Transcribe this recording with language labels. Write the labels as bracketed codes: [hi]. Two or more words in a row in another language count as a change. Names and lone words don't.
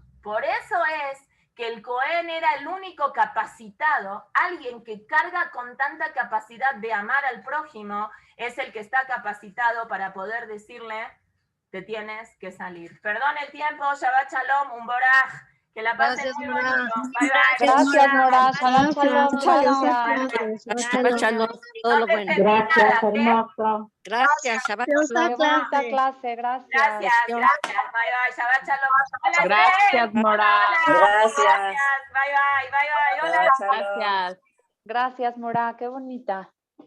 [es] Por eso es que el Cohen era el único capacitado, alguien que carga con tanta capacidad de amar al prójimo, es el que está capacitado para poder decirle, te tienes que salir. Perdón el tiempo, [he] שבת שלום, [es] un boraj, que la pasen muy bonito. [en] Bye, bye. [es] Gracias, Mora. [he] שלום, שלום. [es] Gracias. [he] שבת שלום, [es] todo lo bueno. Gracias, Gracias, Shabbat Qué Shalom. Bonita clase, gracias. Gracias. [en] Bye, bye. [he] שבת שלום. [es] Hola, Gracias, Zen. Mora. Hola. Gracias. [en] Bye, bye. [es] Hola. Gracias, Mora. Qué bonita.